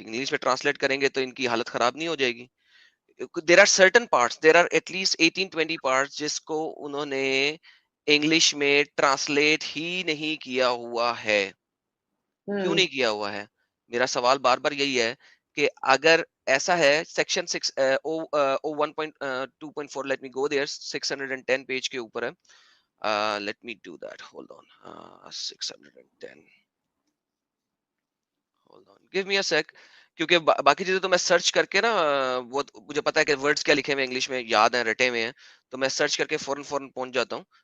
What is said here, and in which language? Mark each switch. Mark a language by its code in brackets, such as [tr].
[ur] English میں translate کریں گے تو ان کی حالت خراب نہیں ہو جائے گی. [en] there are certain parts, there are at least 18-20 parts [ur] جس کو انہوں نے انگلش میں ٹرانسلیٹ ہی نہیں کیا ہوا ہے. کیوں نہیں کیا ہوا ہے؟ میرا سوال بار بار یہی ہے کہ اگر ایسا ہے, section 1.2.4, [en] let me go there, [ur] 610 page کے اوپر ہے. [en] Let me do that, hold on, 610, hold on, give me a sec. [ur] کیونکہ باقی چیزیں تو میں سرچ کر کے نا, وہ مجھے پتا ہے کہ ورڈز کیا لکھے ہوئے انگلش میں یاد ہیں, رٹے ہوئے ہیں, تو میں سرچ کر کے فوراً پہنچ جاتا ہوں.